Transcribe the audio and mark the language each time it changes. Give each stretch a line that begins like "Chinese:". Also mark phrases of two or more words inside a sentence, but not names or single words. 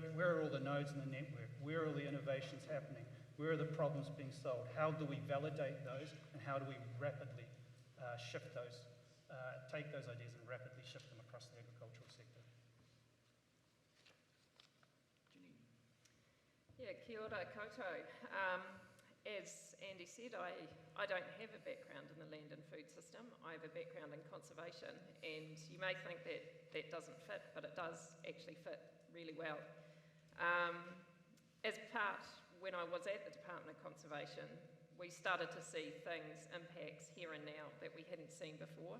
English: Where are all the nodes in the network? Where are all the innovations happening? Where are the problems being solved? How do we validate those, and how do we rapidly shift those, take those ideas and rapidly shift them across the agricultural sector? Yeah,
Māori: kia ora koutou.
English: As Andy said, I don't have a background in the land and food system. I have a background in conservation, and you may think that that doesn't fit, but it does actually fit really well. When I was at the Department of Conservation, we started to see things, impacts here and now that we hadn't seen before.